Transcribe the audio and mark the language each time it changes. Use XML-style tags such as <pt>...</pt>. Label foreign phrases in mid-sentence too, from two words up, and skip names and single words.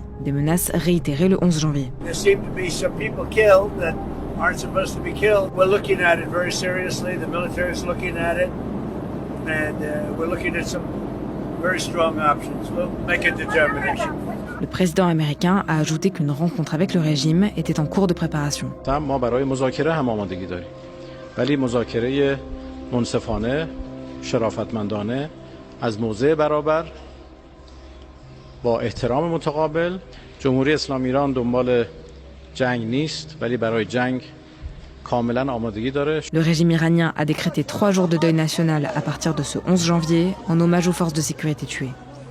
<fr>Des menaces réitérées le 11 janvier. Le président américain a ajouté qu'une rencontre avec le régime était en cours de préparation.</fr> <fa>منصفانه، شرافتمندانه، از موضع برابر، با احترام متقابل، جمهوری اسلامی ایران دنبال جنگ نیست ولی برای جنگ کاملا آمادگی داره.</fa> <fr>Le régime iranien a décrété 3 jours de deuil national à partir de ce 11 janvier en hommage aux forces de sécurité tuées.</fr>